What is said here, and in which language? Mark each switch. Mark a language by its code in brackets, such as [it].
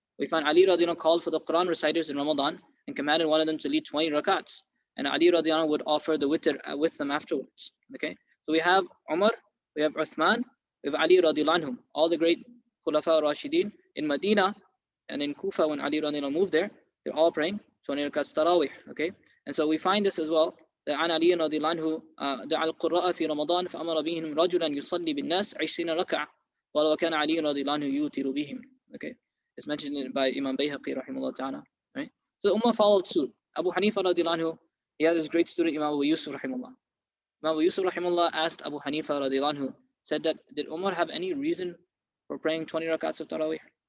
[en] We find Ali radiallahu anhu called for the Quran reciters in Ramadan and commanded one of them to lead 20 rakats. And Ali radiallahu anhu would offer the witr with them afterwards, okay? So we have Umar, we have Uthman, we have Ali radiallahu anhu, all the great Khulafa Rashidin in Medina and in Kufa when Ali radiallahu anhu moved there, they're all praying 20 rakats Taraweeh, okay? And so we find this as well, that [ar] عن علي رضي الله عنه دعا القراء في رمضان فأمر بهم رجلا يصلي بالناس 20 ركعة قال وكان علي رضي الله عنه يوتر بهم, okay? [en] It's mentioned by Imam Bayhaqi rahimahullah ta'ala, right? So the Ummah followed suit. Abu Hanifa radiallahu anhu, he had his great student Imam Abu Yusuf rahimahullah. Imam Abu Yusuf rahimahullah asked Abu Hanifa radiallahu anhu, said that, did Umar have any reason for praying 20 rakats of Taraweeh?